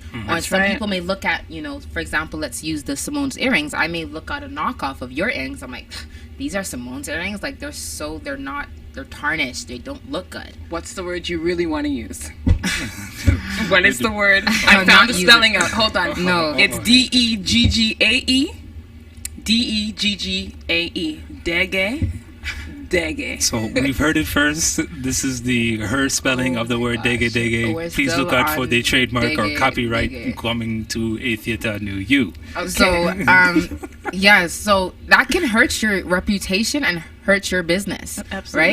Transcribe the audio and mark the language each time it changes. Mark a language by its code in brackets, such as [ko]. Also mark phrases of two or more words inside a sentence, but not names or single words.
[en] Or some people may look at, for example, let's use the Simone's earrings. I may look at a knockoff of your earrings. I'm like, these are Simone's earrings. Like they're tarnished. They don't look good. What's the word you really want to use? What is the word? I not found the use spelling out. Hold on. No. It's DEGGAE. DEGGAE. Dege. So we've heard it first. This is her spelling of the word gosh. dege. We're Please still look out for on the trademark or dege, copyright dege. coming to a theater near you. So, so that can hurt your reputation and hurt your business, Absolutely.